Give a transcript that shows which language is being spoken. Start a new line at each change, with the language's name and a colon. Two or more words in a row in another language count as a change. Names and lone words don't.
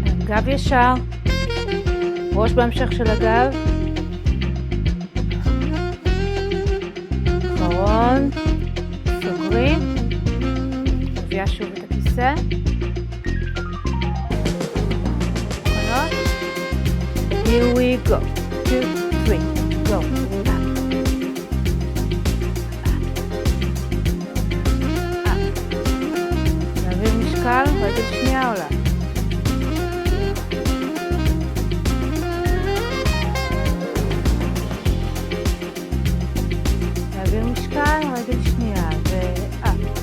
Hebrew: גב ישר, ראש בהמשך של הגב, אחרון, סוגרים, מביאה שוב את הכיסא, מוכנות,
English: here we go, 2, 3, go,
Hebrew: להעביר משקל, רגל שנייה עולה, להעביר משקל, רגל שנייה, ואפ.